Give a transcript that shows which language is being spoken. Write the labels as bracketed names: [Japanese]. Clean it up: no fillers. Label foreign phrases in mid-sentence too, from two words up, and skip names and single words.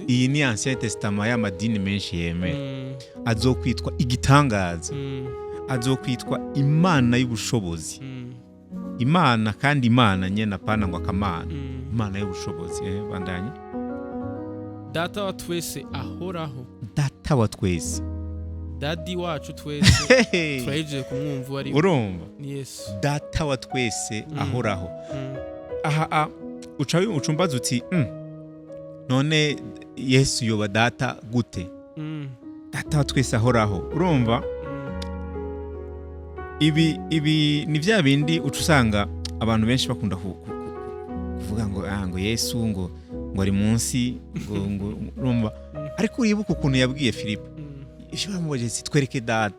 [Rundi] Iyi ni [French] Ancien Testament [Rundi] y'amadini menshi yemera. Azokwitwa igitangaza, azokwitwa Imana y'ubushobozi. Imana kandi Imana nyene apana ngo akamana. imana y'ubushobozi. Bandanye. data wa twese ahoraho. Data wa twese, dadi wacu twese turahejeje kumwumva uwo ari we. urumva ni Yesu. data wa twese ahoraho. aha ucumbaza uti none Yesu yoba data gute? Data wa twese ahoraho, urumva ibi ni bya bindi uca usanga abantu benshi bakunda kuvuga ngo Yesu ngo ari munsi ngo urumva, ariko uribuka ukuntu yabwiye Filipo, icyo bamubajije twereke data,